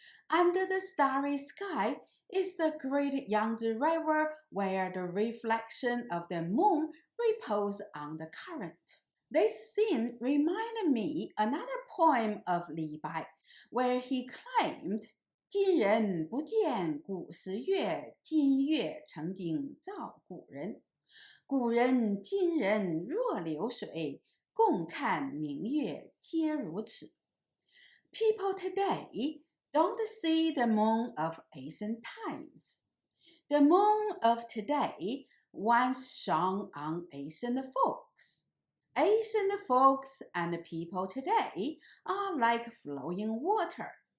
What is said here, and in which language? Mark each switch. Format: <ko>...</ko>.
<en>Under the starry sky is the great Yangtze River where the reflection of the moon reposes on the current. This scene reminded me another poem of Li Bai, where he claimed</en> <zh>今人不见古时月，今月曾经照古人。古人今人若流水，共看明月皆如此。</zh> <en>People today don't see the moon of ancient times. The moon of today once shone on ancient folks. Ancient folks and people today are like flowing water.</en>